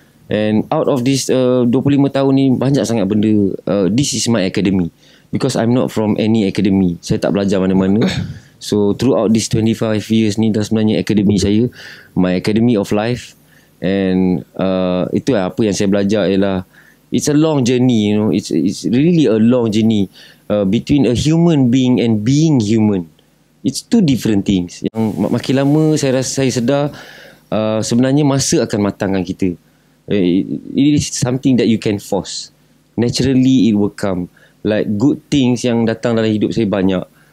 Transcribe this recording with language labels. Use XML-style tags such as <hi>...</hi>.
<en>And out of this 25</en> <ms>tahun ni banyak sangat benda.</ms> <en>This is my academy, because I'm not from any academy.</en> <ms>Saya tak belajar mana-mana.</ms> <en>So throughout this 25 years</en> <ms>ni dah sebenarnya</ms> <en>academy saya, my academy of life. And</en> <ms>itu apa yang saya belajar ialah</ms> <en>it's a long journey, you know. It's really a long journey between a human being and being human. It's two different things.</en> <ms>Yang makin lama saya sedar sebenarnya masa akan matangkan kita.</ms> <en>It is something that you can force. Naturally it will come. Like good things</en> <ms>yang datang dalam hidup saya banyak.</ms>